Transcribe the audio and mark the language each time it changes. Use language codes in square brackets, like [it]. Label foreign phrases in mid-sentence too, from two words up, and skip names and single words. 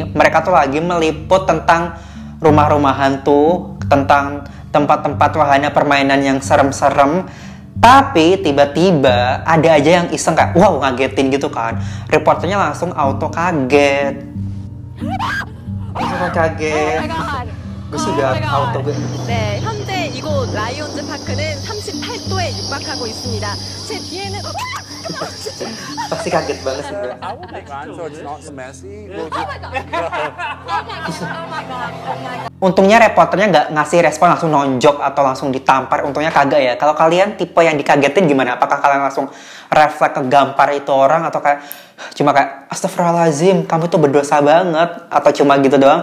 [id] Mereka tuh lagi meliput tentang rumah-rumah hantu, tentang tempat-tempat wahana permainan yang serem-serem. Tapi tiba-tiba ada aja yang iseng kayak wow, ngagetin gitu kan. Reporternya langsung auto kaget. Langsung kaget. Gue sih udah auto gue. [ko] 네, 현재 이곳 라이온즈 파크는 38도에 육박하고 있습니다. 제 뒤에는 [id] Pasti kaget banget sih gue. Untungnya reporternya nggak ngasih respon langsung nonjok atau langsung ditampar. Untungnya kagak ya. Kalau kalian tipe yang dikagetin gimana? Apakah kalian langsung refleks ke gampar itu orang, atau kayak cuma kayak astagfirullahaladzim, kamu tuh berdosa banget, atau cuma gitu doang?